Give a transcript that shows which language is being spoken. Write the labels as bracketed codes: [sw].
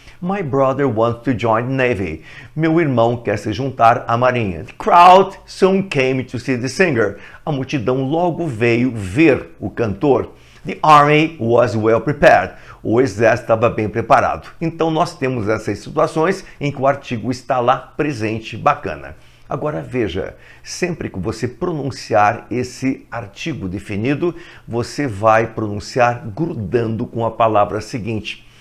[en] My brother wants to join the Navy. [pt] Meu irmão quer se juntar à Marinha. [en] The crowd soon came to see the singer. [pt] A multidão logo veio ver o cantor. [en] The army was well prepared. [pt] O exército estava bem preparado. Então nós temos essas situações em que o artigo está lá presente, bacana. Agora veja, sempre que você pronunciar esse artigo definido, você vai pronunciar grudando com a palavra seguinte.